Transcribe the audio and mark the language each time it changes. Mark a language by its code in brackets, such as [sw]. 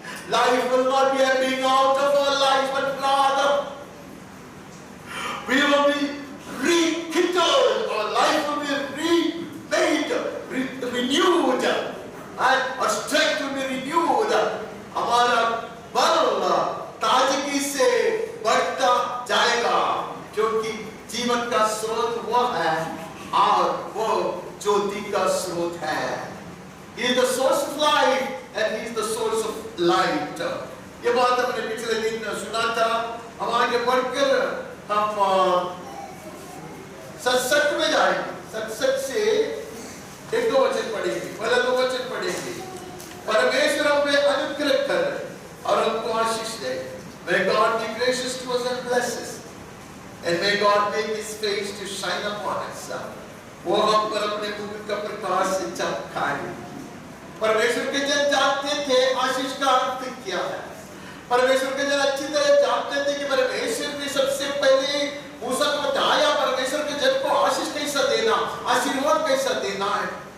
[en] Life will not be ebbing out of our life, but rather we will be rekindled. Our life will be remade, renewed, and our strength will be renewed. [hi] हमारा बल ताजगी से बढ़ता जाएगा, क्योंकि जीवन का स्रोत वो है और वो ज्योति का स्रोत है। [en] He is the source of life and He is the source of light. [hi] ये बात हमने पिछले दिन सुना था। हम आगे बढ़कर हम सत्संग में जाएंगे। सत्संग से एक दो वचन पढ़ेंगे, पहले दो वचन पढ़ेंगे। परमेश्वर हमें अनुग्रह कर और हमको आशीष दे। [en] May God be gracious to us and bless us, and may God make His face to shine upon us. [hi] वो हम पर अपने मुख का प्रकाश से चमकाए। परमेश्वर के जन जानते थे आशीष का अर्थ क्या है। परमेश्वर के जन अच्छी तरह जानते थे कि परमेश्वर ने सबसे पहले मूसा को बताया परमेश्वर के जन को आशीष कैसा देना, आशीर्वाद कैसा देना है।